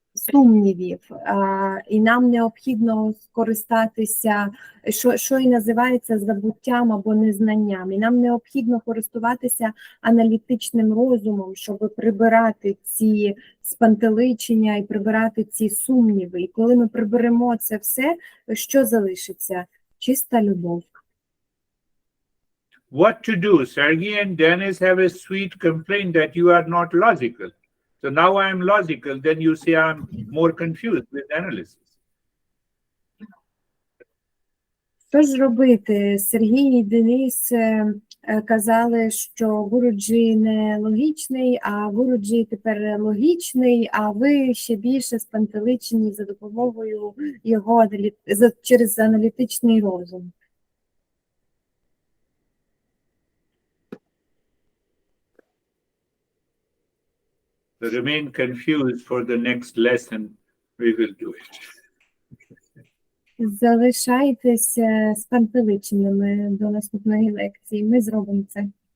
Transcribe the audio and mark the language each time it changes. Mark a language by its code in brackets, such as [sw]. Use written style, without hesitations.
[uk] сумнівів, і нам необхідно скористатися, що і називається забуттям або незнанням. І нам необхідно користуватися аналітичним розумом, щоб прибирати ці спантеличення і прибирати ці сумніви. І коли ми приберемо це все, що залишиться? Чиста любов. [en] What to do? Sergey and Dennis have a sweet complaint that you are not logical. So now I am logical, then you say I'm more confused with analysis. [uk] Що ж робити? Сергій і Денис казали, що Гуруджі не логічний, а Гуруджі тепер логічний, а ви ще більше спантеличені за допомогою його через аналітичний розум. [en] So remain confused for the next lesson. We will do it. [uk] Залишайтеся спантеличеними до наступної лекції. Ми зробимо це.